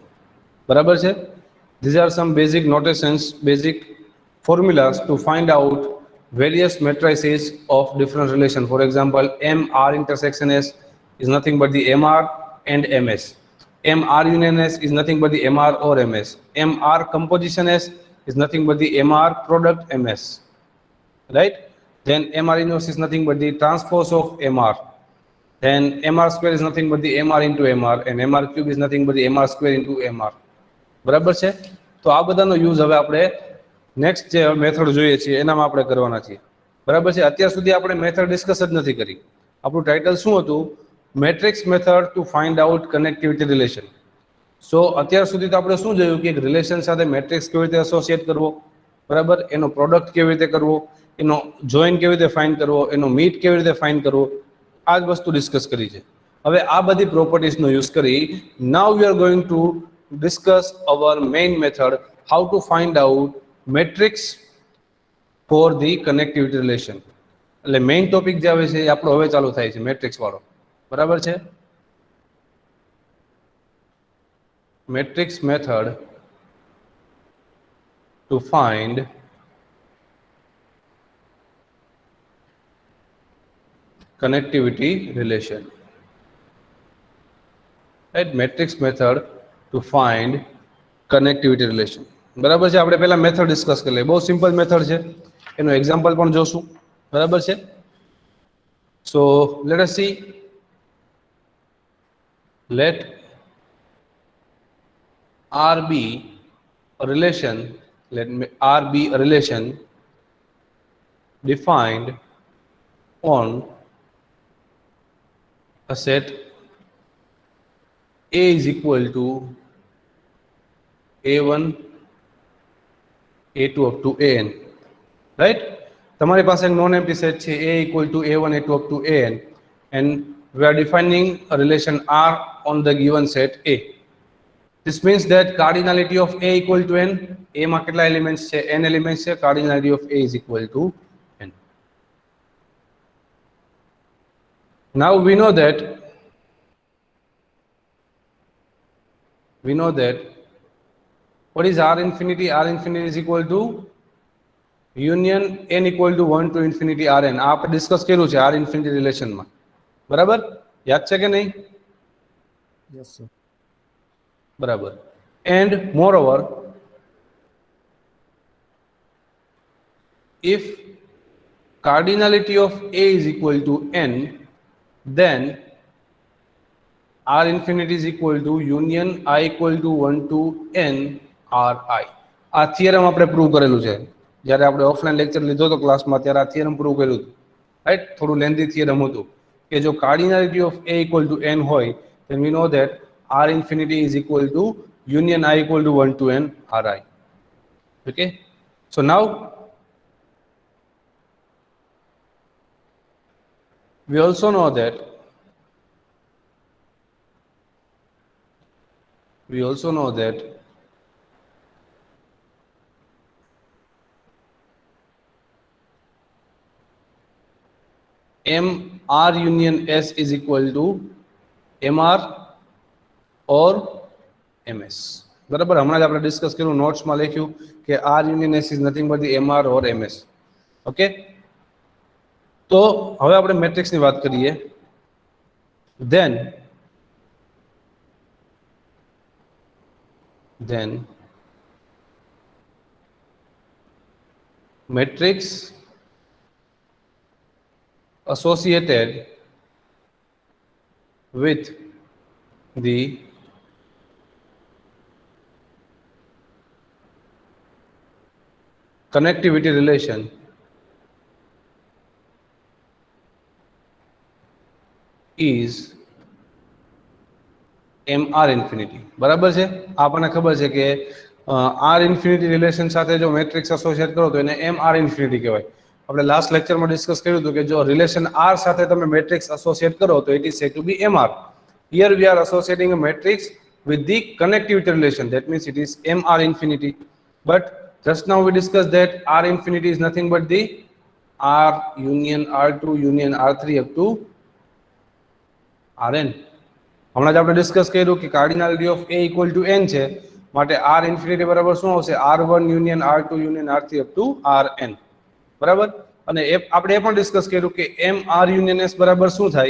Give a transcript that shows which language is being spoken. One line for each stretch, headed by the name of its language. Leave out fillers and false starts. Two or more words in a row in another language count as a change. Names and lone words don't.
Gujarati: બરાબર છે.
English: These are some basic notations, basic formulas to find out various matrices of different relation. For example, MR intersection S is nothing but the MR and MS. MR union S is nothing but the MR or MS. MR composition S is nothing but the MR product MS. Right? Then MR inverse is nothing but the transpose of MR. Then MR square is nothing but the MR into MR, and MR cube is nothing but the MR square into MR.
Gujarati: બરાબર છે. તો આ બધાનો યુઝ હવે આપણે નેક્સ્ટ જે મેથડ જોઈએ છીએ એનામાં આપણે કરવાના છીએ. બરાબર છે. અત્યાર સુધી આપણે
English: method discuss
Gujarati: જ નથી કરી. આપણું ટાઇટલ શું હતું?
English: matrix method to find out connectivity relation.
Gujarati: સો અત્યાર સુધી તો આપણે શું જોયું કે એક રિલેશન સાથે મેટ્રિક્સ કેવી રીતે એસોસિએટ કરવો, બરાબર, એનો પ્રોડક્ટ કેવી રીતે કરવો, એનો જોઈન કેવી રીતે ફાઇન્ડ કરવો, એનો મીટ કેવી રીતે ફાઇન્ડ કરવો, આ જ વસ્તુ ડિસ્કસ કરી છે. હવે આ બધી પ્રોપર્ટીઝનો યુઝ કરી
English: now we are going to discuss our main method, how to find out matrix for the connectivity relation.
Gujarati: એટલે
English: main topic
Gujarati: જે આવે છે એ આપણો હવે ચાલુ થાય છે, મેટ્રિક્સ વાળો. બરાબર છે.
English: matrix method to find connectivity relation. Right? Matrix method to find connectivity relation.
Gujarati: બરાબર છે. આપણે પહેલા
English: method discuss
Gujarati: કરી લઈએ. બહુ
English: simple method
Gujarati: છે, એનું એક્ઝામ્પલ પણ જોશું. બરાબર છે.
English: so let us see. લેટ R be a relation, let R be a relation defined on a set A is equal to A1, A2 up to AN. Right?
Gujarati: તમારી પાસે એક
English: non empty set છે A equal to A1, A2 up to AN, and we are defining a relation R on the given set A. This means that cardinality of A equal to N.
Gujarati: A માં કેટલા એલિમેન્ટ્સ છે? N એલિમેન્ટ્સ છે.
English: Cardinality of A is equal to N. Now we know that what is R infinity? R infinity is equal to union N equal to 1 to infinity Rn.
Gujarati: આ આપણે ડિસ્કસ કર્યું છે
English: R infinity
Gujarati: રિલેશનમાં. બરાબર? યાદ છે કે નહીં?
English: Yes, sir.
Gujarati: બરાબર.
English: And moreover, if cardinality of A is equal to N, then R infinity is equal to union I equal to 1 to N Ri.
Gujarati: આ થિયરમ આપણે પ્રૂવ કરેલું છે. જ્યારે આપણે
English: offline lecture
Gujarati: લીધો હતો ક્લાસમાં ત્યારે આ થિયરમ પ્રૂવ કર્યું હતું, રાઈટ. થોડું લેન્ધી થિયરમ હતું કે જો
English: cardinality of a equal to n હોય then we know that r infinity is equal to union I equal to 1 to n ri. Okay, so now we also know that m r union s is equal to mr or ms.
Gujarati: બરાબર, હમણાં જ આપણે ડિસ્કસ કર્યું, નોટ્સમાં લખ્યું કે
English: r union s is nothing but the mr or ms.
Gujarati: ઓકે, તો હવે આપણે મેટ્રિક્સની વાત કરીએ.
English: then matrix associated with the connectivity relation is mr infinity.
Gujarati: બરાબર છે, આપણને ખબર છે કે
English: r infinity
Gujarati: રિલેશન સાથે જો મેટ્રિક્સ એસોસિએટ કરો તો એને
English: mr infinity
Gujarati: કહેવાય. આપણે લાસ્ટ લેક્ચરમાં ડિસ્કસ કર્યું હતું કે જો રિલેશન r સાથે તમે મેટ્રિક્સ એસોસિએટ કરો તો
English: it is said to be mr. here we are associating a matrix with the connectivity relation, that means it is mr infinity. But just now we discussed that r infinity is nothing but the r union r2 union r3 up to rn.
Gujarati: હમણાં જ આપણે ડિસ્કસ કર્યું કે
English: cardinality of a equal to n
Gujarati: છે, માટે
English: r infinity
Gujarati: બરાબર શું આવશે?
English: r1 union r2 union r3 up to rn.
Gujarati: બરાબર, અને આપણે એ પણ ડિસ્કસ કર્યું કે
English: mr union s
Gujarati: બરાબર શું થાય?